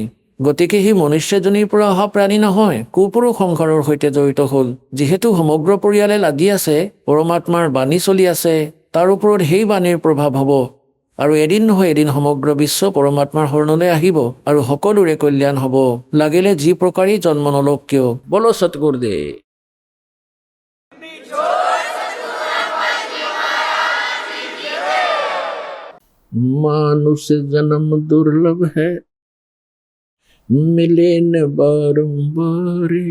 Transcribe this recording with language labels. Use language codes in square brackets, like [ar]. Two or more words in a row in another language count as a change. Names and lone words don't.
[as] গতিকে সি মনুষ্যজনীৰ পৰা অহা প্ৰাণী নহয়, কুপুৰুষ সংসাৰৰ সৈতে জড়িত হ'ল। যিহেতু সমগ্ৰ পৰিয়ালে লাগি আছে, পৰমাত্মাৰ বাণী চলি আছে, তাৰ ওপৰত সেই বাণীৰ প্ৰভাৱ হ'ব আৰু এদিন নহয় এদিন সমগ্ৰ বিশ্ব পৰমাত্মাৰ শৰণলৈ আহিব আৰু সকলোৰে কল্যাণ হ'ব, লাগিলে যি প্ৰকাৰেই জন্ম নলওক কিয়। [hi] बोलो सतगुरुदेव। मानुष जन्म दुर्लभ है, मिले न बारंबार।